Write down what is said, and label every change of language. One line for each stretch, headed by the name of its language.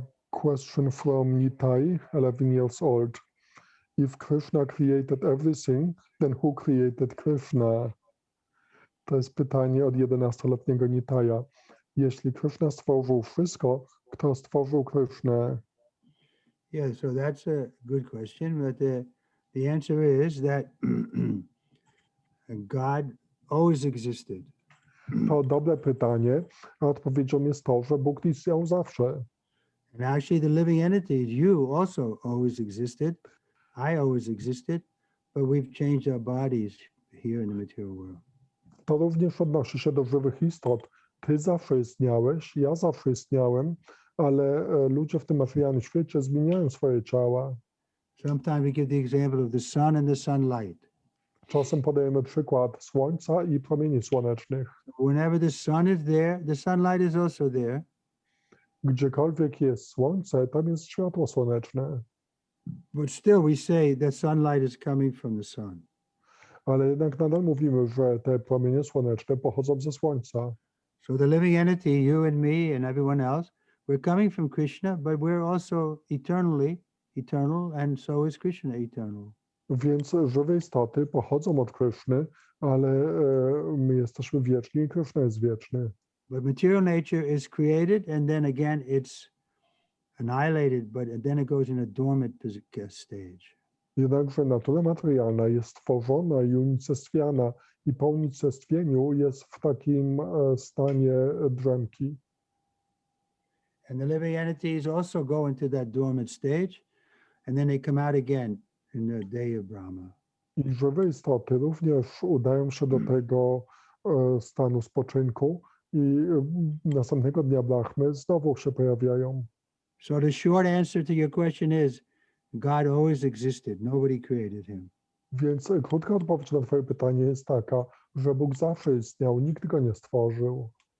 English: Question from Nitai, 11 years old. If Krishna created everything, then who created Krishna?
Polish: To jest pytanie od 11-letniego Nitaja. Jeśli Krishna stworzył wszystko, kto stworzył Krishnę?
English: Yeah, so that's a good question, but the answer is that God always existed.
Polish: To dobre pytanie, a odpowiedzią jest to, że Bóg istniał zawsze.
English: And actually, the living entities, you also always existed. I always existed, but we've changed our bodies here in the material world.
Polish: To również odnosi się do żywych istot. Ty zawsze istniałeś, ja zawsze istniałem, ale ludzie w tym materialnym świecie zmieniają swoje ciała.
English: Sometimes we give the example of the sun and the sunlight.
Polish: Czasem podajemy przykład słońca i promieni słonecznych.
English: Whenever the sun is there, the sunlight is also there.
Polish: Gdziekolwiek jest słońce, tam jest światło słoneczne.
English: But still we say that sunlight is coming from the sun.
Polish: Ale jednak nadal mówimy, że te promienie słoneczne pochodzą ze słońca.
English: So the living entity, you and me and everyone else, we're coming from Krishna, but we're also eternal, and so is Krishna eternal.
Polish: Więc żywe istoty pochodzą od Kryszny, ale my jesteśmy wieczni i Kryszna jest wieczny.
English: But material nature is created and then again it's annihilated, but then it goes in a dormant stage.
Polish: Jednakże natura materialna jest stworzona i unicestwiana i po unicestwieniu jest w takim stanie drzemki.
English: And the living entities also go into that dormant stage and then they come out again in the day of Brahma.
Polish: I żywe istoty również udają się do tego stanu spoczynku i następnego dnia Brahmy znowu się pojawiają.
English: So the short answer to your question is God always existed. Nobody created him.
Polish: Więc krótka odpowiedź na twoje pytanie jest taka, że Bóg zawsze istniał, nikt go nie stworzył.